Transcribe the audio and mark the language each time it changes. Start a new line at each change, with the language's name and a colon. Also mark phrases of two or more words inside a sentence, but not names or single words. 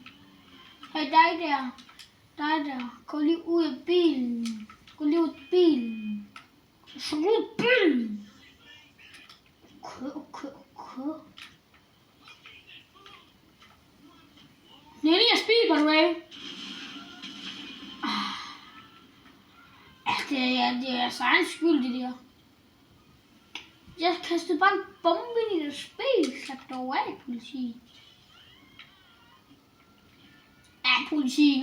Danish: Hey, dig der, gå lige ud af bilen. Gå lige ud af bilen. Så ud af bilen. Okay. Det er lige at spille,
English: by the way.
Danish: Det er så egen skyld, det der. Jeg kastede bare en bombe ind i det spil. Slap dog af, politi. Ja, politi.